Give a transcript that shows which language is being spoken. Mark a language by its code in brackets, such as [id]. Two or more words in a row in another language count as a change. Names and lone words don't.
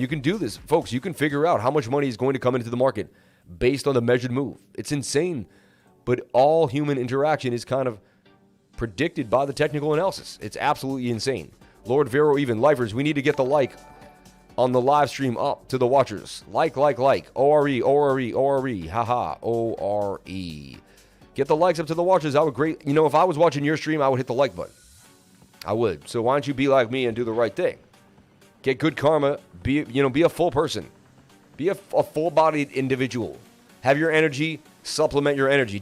[en] Folks, you can figure out how much money is going to come into the market based on the measured move. It's insane, but all human interaction is kind of predicted by the technical analysis. It's absolutely insane. Lord Vero, even lifers, we need to get the like on the live stream up to the watchers. Like. O-R-E, O-R-E, O-R-E, haha, O-R-E. Get the likes up to the watchers. I would great, if I was watching your stream, I would hit the like button. I would. So why don't you be like me and do the right thing? Get good karma. Be a full person. Be a full-bodied individual. Have your energy, supplement your energy.